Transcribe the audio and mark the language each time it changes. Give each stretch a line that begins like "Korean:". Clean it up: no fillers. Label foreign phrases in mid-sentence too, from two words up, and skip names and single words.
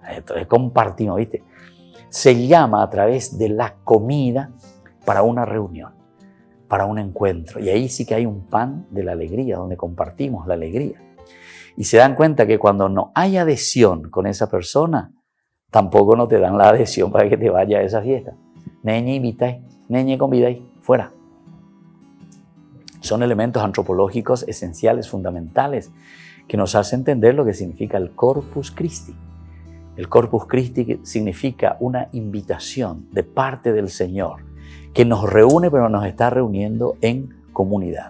Spanish: Entonces compartimos, ¿viste? Se llama a través de la comida para una reunión, para un encuentro. Y ahí sí que hay un pan de la alegría, donde compartimos la alegría. Y se dan cuenta que cuando no hay adhesión con esa persona, tampoco no te dan la adhesión para que te vaya a esa fiesta. Neñe invitáis, neñe convidáis, fuera. Son elementos antropológicos esenciales, fundamentales, que nos hacen entender lo que significa el Corpus Christi. El Corpus Christi significa una invitación de parte del Señor, que nos reúne, pero nos está reuniendo en comunidad.